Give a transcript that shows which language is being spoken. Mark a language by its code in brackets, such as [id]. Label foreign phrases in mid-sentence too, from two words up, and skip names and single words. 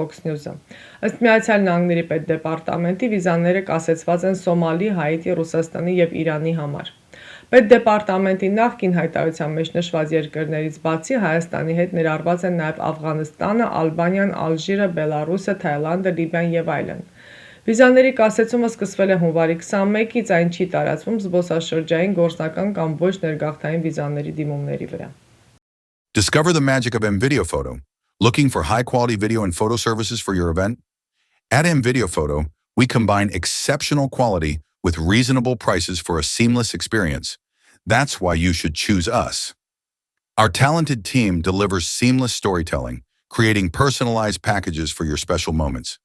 [hy] Fox News-ը։ Ըստ Միացյալ Նահանգների պետդեպարտամենտի վիզաները կասեցված են Սոմալի, Հայիթի, Ռուսաստանի եւ Իրանի համար։ Պետդեպարտամենտի նախկին հայտարարության մեջ նշված երկրներից բացի Հայաստանի հետ ներառված են նաեւ Աֆղանստանը, Ալբանիան, Ալժիրը, Բելարուսը, Թայլանդը, Լիբիան եւ այլն։ Վիզաների կասեցումը սկսվել է հունվարի 21-ից, այն չի տարածվում զբոսաշրջային, գործնական կամ ոչ ներգաղթային վիզաների դիմումների վրա։ [en] Discover the magic of MVideo Photo. Looking for high-quality video and photo services for your event? At MVideo Photo, we combine exceptional quality with reasonable prices for a seamless experience. That's why you should choose us. Our talented team delivers seamless storytelling, creating personalized packages for your special moments.